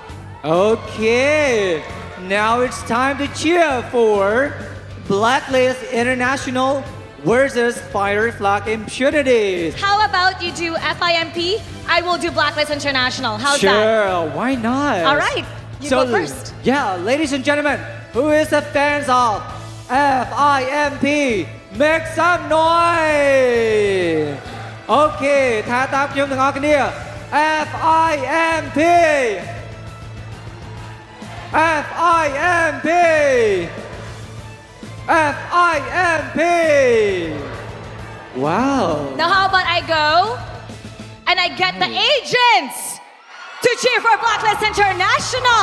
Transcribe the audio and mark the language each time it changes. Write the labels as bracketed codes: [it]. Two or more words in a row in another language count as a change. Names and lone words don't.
[en] Okay, now it's time to cheer for Blacklist International versus Flux Impunity. How about you do FIMP? I will do Blacklist International. How's sure, that? Sure, why not? All right, you go first. Yeah, ladies and gentlemen, who is a fan of FIMP? Make some noise! [km] Okay, [th] ถ้าตาม [km] ខ្ញុំទាំងអស់គ្នា FIMP FIMP FIMP Wow. [en] Now how about I go and I get the agents to cheer for Blacklist International.